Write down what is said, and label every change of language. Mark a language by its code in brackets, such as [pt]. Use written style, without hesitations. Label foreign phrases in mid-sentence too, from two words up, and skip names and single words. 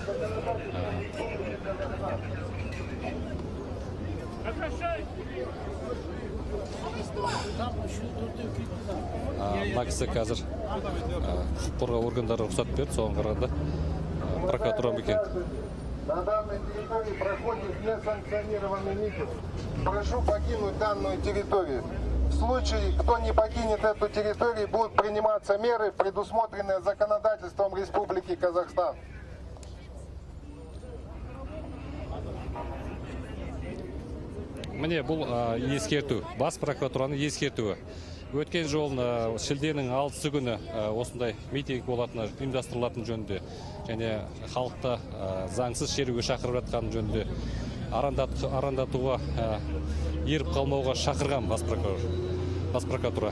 [kk] Мына кісі қазір құқық қорғау органдары рұқсат берді, соған қарағанда прокуратура екен. [ru] На данной территории проходит несанкционированный митинг. Прошу покинуть данную территорию. В случае, кто не покинет эту территорию, будут приниматься меры, предусмотренные законодательством Республики Казахстан. [kk] Міне бұл ескерту, бас прокуратураның ескертуі. Өткен жолын шілденің 6 күні осындай митинг болатыны ұйымдастырылатын жөнінде және халықты заңсыз шеруге шақырып жатқан жөнінде арандатуға еріп қалмауға шақырған бас прокуратура.